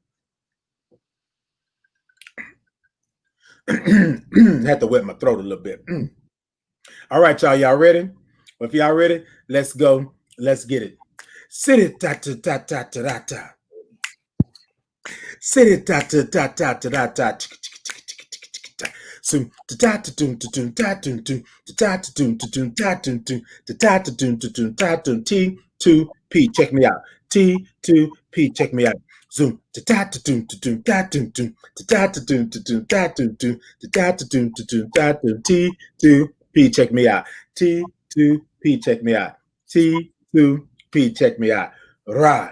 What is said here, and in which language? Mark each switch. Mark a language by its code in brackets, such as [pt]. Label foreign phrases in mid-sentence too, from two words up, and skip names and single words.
[en] Had to wet my throat a little bit. All right, y'all. Y'all ready? Well, if y'all ready, let's go. Let's get it. Sit it ta ta ta ta ta ta. Sit it ta ta ta ta ta ta. So ta ta tun tun ta tun tun ta tun tun ta tun tun ta tun tun ta tun T2P. Check me out. T2P. Check me out. Zoom. T2P. Check me out. T2P. Check me out. T2P. Check me out. Right.